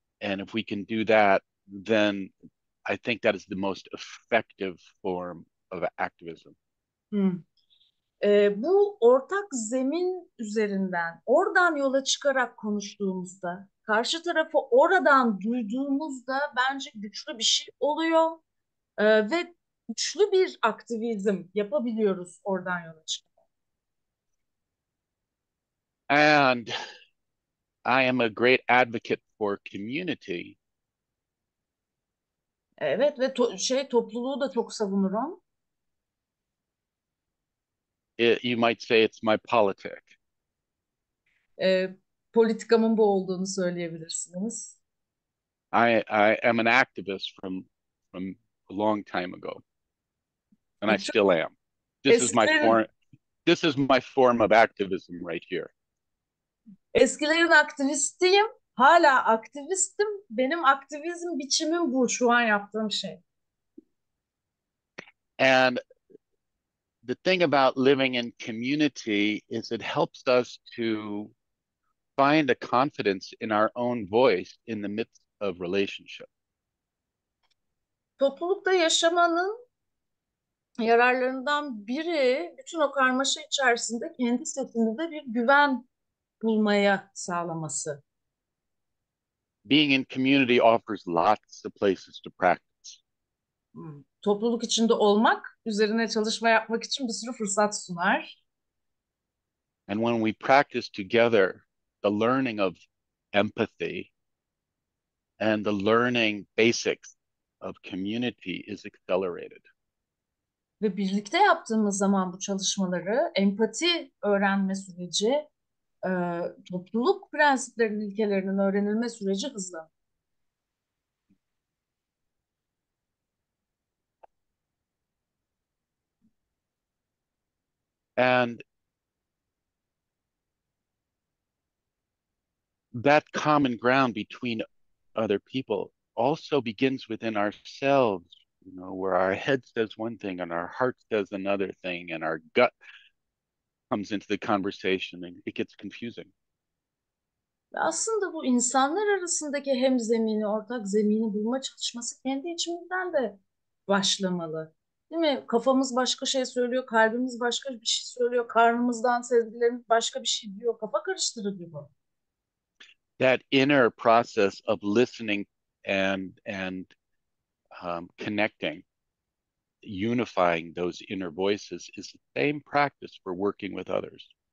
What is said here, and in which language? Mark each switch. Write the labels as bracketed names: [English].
[English] And if we can do that, then I think that is the most effective form of activism. [Turkish] Bu ortak zemin üzerinden, oradan yola çıkarak konuştuğumuzda, karşı tarafı oradan duyduğumuzda bence güçlü bir şey oluyor. Ve güçlü bir aktivizm yapabiliyoruz oradan yola çıkarak. [English] And I am a great advocate for community. [Turkish] Evet ve topluluğu da çok savunurum. [English] You might say it's my politic. [Turkish] Politikamın bu olduğunu söyleyebilirsiniz. [English] I am an activist from a long time ago, and I still am. This is my form. This is my form of activism right here. [Turkish] Eskilerin aktivistiyim, hala aktivistim. Benim aktivizm biçimim bu, şu an yaptığım şey. [English] And the thing about living in community is it helps us to find a confidence in our own voice in the midst of relationship. [Turkish] Toplulukta yaşamanın yararlarından biri bütün o karmaşa içerisinde kendi sesimizde bir güven bulmaya sağlaması. [English] Being in community offers lots of places to practice. [Turkish] Topluluk içinde olmak, üzerine çalışma yapmak için bir sürü fırsat sunar. [English] And when we practice together, the learning of empathy and the learning basics of community is accelerated. [Turkish] Ve birlikte yaptığımız zaman bu çalışmaları, empati öğrenme süreci, topluluk prensiplerinin, ilkelerinin öğrenilme süreci hızlanır. [English] And that common ground between other people also begins within ourselves, where our head says one thing and our heart says another thing, and our gut comes into the conversation and it gets confusing. [Turkish] Ve aslında bu insanlar arasındaki hemzemini, ortak zemini bulma çalışması kendi içimizden de başlamalı. Değil mi? Kafamız başka şey söylüyor, kalbimiz başka bir şey söylüyor, karnımızdan sezgilerimiz başka bir şey diyor. Kafa karıştırıcı bu. [English] That inner process of listening and connecting, unifying those inner voices is the same practice for working with others.